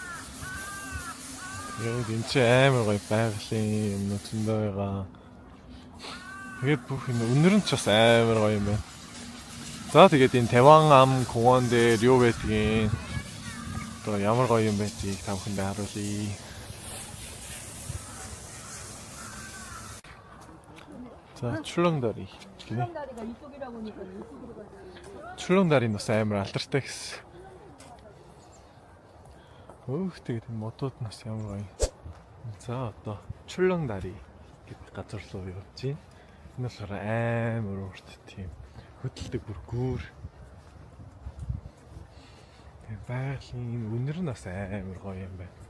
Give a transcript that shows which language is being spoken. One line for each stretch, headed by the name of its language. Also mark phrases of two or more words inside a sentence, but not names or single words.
Mongolian: Тэгээд энэ ч амар гоё байгалийн юм зөндөө байгаа. Тэгээд бүх энэ өнөр нь ч бас амар гоё юм байна. За тэгээд энэ Таван ам 공원 дээр юу байдгийг одоо ямар гоё юм байдгийг та бүхэндээ харуулъя.
Korean: 자, 출렁다리. 출렁다리가 이쪽이라고 하니까 이쪽으로 가자.
Mongolian: 출렁다리는 бас амар алдартай гэсэн. Өөх тэгээд мотод нас ямар гоё. За одоо 출렁다리 гэдэг газар руу явж байна. Энэ болохоор амар урт тийм хөдөлдөг бүр гүүр. Тэгээд байгалийн өнөр нь бас амар гоё юм байна.